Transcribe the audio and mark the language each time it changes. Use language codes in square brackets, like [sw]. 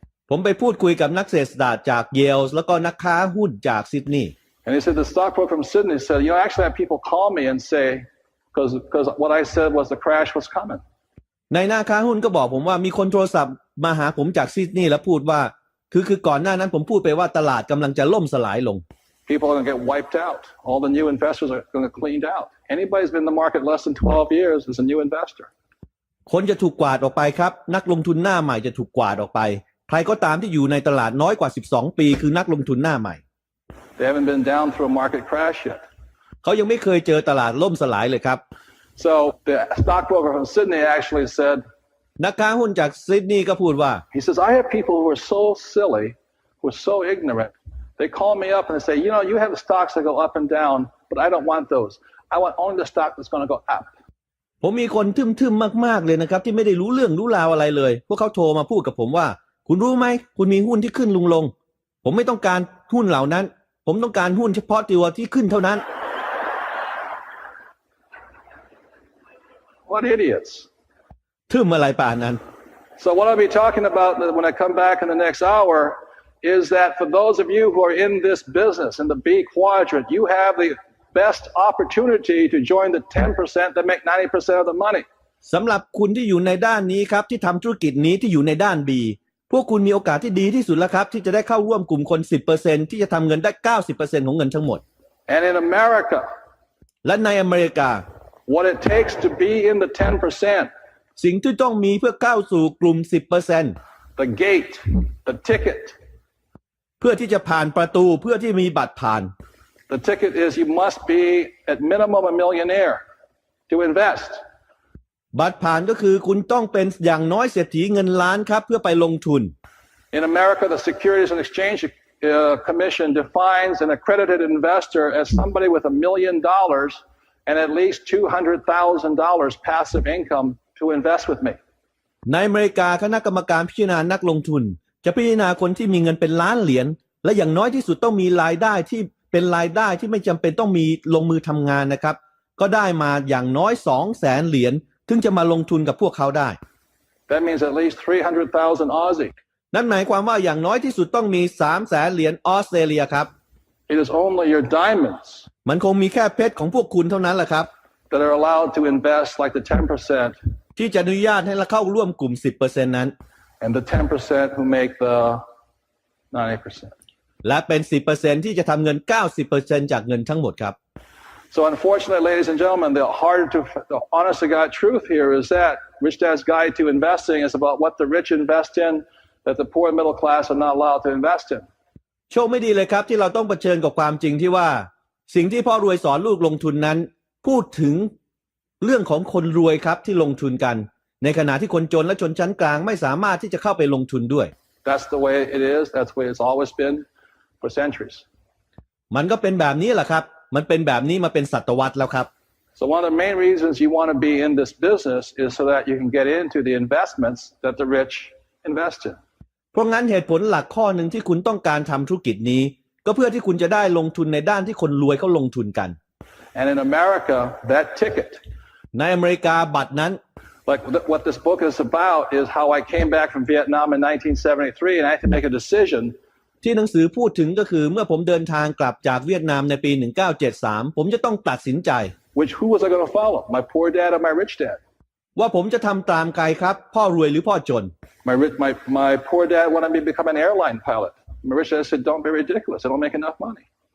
[th] ผมไปพูดคุยกับนักเศรษฐศาสตร์จากเยลส์แล้วก็นักค้าหุ้นจากซิดนีย์ [en] And he said the stockbroker from Sydney said, I actually had people call me and say, because what I said was the crash was coming. [th] ในหน้าค้าหุ้นก็บอกผมว่ามีคนโทรศัพท์มาหาผมจากซิดนีย์แล้วพูดว่าคือก่อนหน้านั้นผมพูดไปว่าตลาดกำลังจะล่มสลายลง [en] People are going to get wiped out. All the new investors are going to get cleaned out. Anybody who's been in the market less than 12 years is a new investor. [th] คนจะถูกกวาดออกไปครับนักลงทุนหน้าใหม่จะถูกกวาดออกไปใครก็ตามที่อยู่ในตลาดน้อยกว่า12 ปีคือนักลงทุนหน้าใหม่ [en] They haven't been down through a market crash yet. [th] เขายังไม่เคยเจอตลาดล่มสลายเลยครับ [en] So the stockbroker from Sydney actually said, [th] นักค้าหุ้นจากซิดนีย์ก็พูดว่า [en] he says, I have people who are so silly, who are so ignorant. They call me up and they say, you have the stocks that go up and down, but I don't want those. I want only the stock that's going to go up. [th] ผมมีคนทึ่มๆมากๆเลยนะครับที่ไม่ได้รู้เรื่องรู้ราวอะไรเลยพวกเขาโทรมาพูดกับผมว่าคุณรู้ไหมคุณมีหุ้นที่ขึ้นลงผมไม่ต้องการหุ้นเหล่านั้นผมต้องการหุ้นเฉพาะตัวที่ขึ้นเท่านั้น [en] What idiots. [th] ทึ่มอะไรป่านนั้น [en] So what I'll be talking about when I come back in the next hour is that for those of you who are in this business, in the B quadrant, you have the best opportunity to join the 10% that make 90% of the money. [th] สำหรับคุณที่อยู่ในด้านนี้ครับที่ทำธุรกิจนี้ที่อยู่ในด้าน B พวกคุณมีโอกาสที่ดีที่สุดแล้วครับที่จะได้เข้าร่วมกลุ่มคน 10% ที่จะทำเงินได้ 90% ของเงินทั้งหมด [en] And in America, [th] และในอเมริกา [en] what it takes to be in the 10%, [th] สิ่งที่ต้องมีเพื่อเข้าสู่กลุ่ม 10% [en] the gate, the ticket, [th] เพื่อที่จะผ่านประตูเพื่อที่มีบัตรผ่าน [en] the ticket is you must be at minimum a millionaire to invest. [th] บัตรผ่านก็คือคุณต้องเป็นอย่างน้อยเศรษฐีเงินล้านครับเพื่อไปลงทุน [en] In America, the Securities and Exchange Commission defines an accredited investor as somebody with $1 million and at least $200,000 passive income to invest with me. [th] ในอเมริกาคณะกรรมการพิจารณานักลงทุนจะพิจารณาคนที่มีเงินเป็นล้านเหรียญและอย่างน้อยที่สุดต้องมีรายได้ที่เป็นรายได้ที่ไม่จำเป็นต้องมีลงมือทำงานนะครับก็ได้มาอย่างน้อย 200,000 เหรียญถึงจะมาลงทุนกับพวกเขาได้ [en] That means at least 300,000 Aussie. [th] นั่นหมายความว่าอย่างน้อยที่สุดต้องมี 300,000 เหรียญออสเตรเลียครับ [en] It is only your diamonds [th] มันคงมีแค่เพชรของพวกคุณเท่านั้นแหละครับ [en] that are allowed to invest like the 10%, [th] ที่จะอนุญาตให้เราเข้าร่วมกลุ่ม 10% นั้น [en] and the 10% who make the 90%. [th] และเป็น 10% ที่จะทำเงิน 90% จากเงินทั้งหมดครับ [en] So unfortunately, ladies and gentlemen, the honest to God truth here is that Rich Dad's Guide to Investing is about what the rich invest in that the poor and middle class are not allowed to invest in. [th] โชคไม่ดีเลยครับที่เราต้องเผชิญกับความจริงที่ว่าสิ่งที่พ่อรวยสอนลูกลงทุนนั้นพูดถึงเรื่องของคนรวยครับที่ลงทุนกันในขณะที่คนจนและชนชั้นกลางไม่สามารถที่จะเข้าไปลงทุนด้วย [en] That's the way it is. That's the way it's always been for centuries. [th] มันก็เป็นแบบนี้แหละครับมันเป็นแบบนี้มาเป็นศตวรรษแล้วครับ [en] So one of the main reasons you want to be in this business is so that you can get into the investments that the rich invest in. [th] เพราะงั้นเหตุผลหลักข้อหนึ่งที่คุณต้องการทำธุรกิจนี้ก็เพื่อที่คุณจะได้ลงทุนในด้านที่คนรวยเขาลงทุนกัน [en] And in America, that ticket, [th] ในอเมริกาบัตรนั้น [en] like what this book is about, is how I came back from Vietnam in 1973 and I had to make a decision. [th] ที่หนังสือพูดถึงก็คือเมื่อผมเดินทางกลับจากเวียดนามในปี 1973 ผมจะต้องตัดสินใจ [en] Who was I going to follow? My poor dad or my rich dad? [th] ว่าผมจะทำตามใครครับพ่อรวยหรือพ่อจน [en] My poor dad wanted me to become an airline pilot. My rich dad said, "Don't be ridiculous. I don't make enough money."